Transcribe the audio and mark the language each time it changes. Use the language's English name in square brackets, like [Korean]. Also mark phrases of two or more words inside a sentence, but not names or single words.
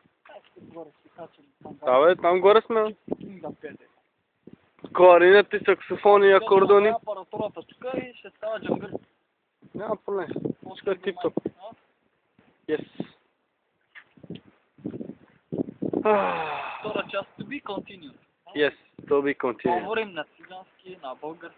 [Bulgarian] Там горе сме. Кларинети, саксофони, акордони. Апаратурата тук и ще става джангър. Няма проблем. Всичко е тип-топ. Yes. Втора част [English] to be continued. Yes, to be continued. [Bulgarian] Говорим на цигански, на български.